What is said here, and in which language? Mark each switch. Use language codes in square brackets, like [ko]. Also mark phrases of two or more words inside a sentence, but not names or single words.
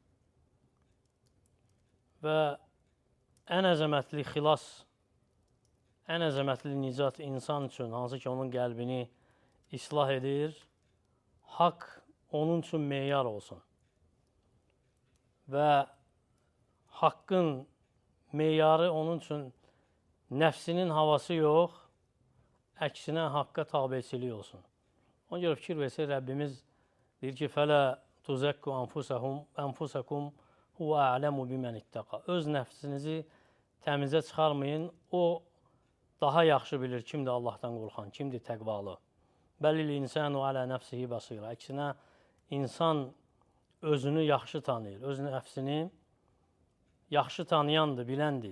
[az] Və ən əzəmətli xilas, ən əzəmətli nicat insan üçün, hansı ki onun qəlbini islah edir, haqq onun üçün meyar olsun. Və haqqın meyarı onun üçün nəfsinin havası yox, əksinə haqqa tabiçilik olsun. Ona görə fikir versə, Rəbbimiz deyir ki, [ar] فَلَا تُزَكُّ أَنْفُسَكُمْ هُوَ أَعْلَمُ بِمَنِ اتَّقَى. [az] Öz nəfsinizi təmizə çıxarmayın, o daha yaxşı bilir kimdir Allahdan qorxan, kimdir təqvalı. [ar] بل الإنسان على نفسه بصيرة. [az] Əksinə, insan özünü yaxşı tanıyır, öz nəfsini yaxşı tanıyandır, biləndir.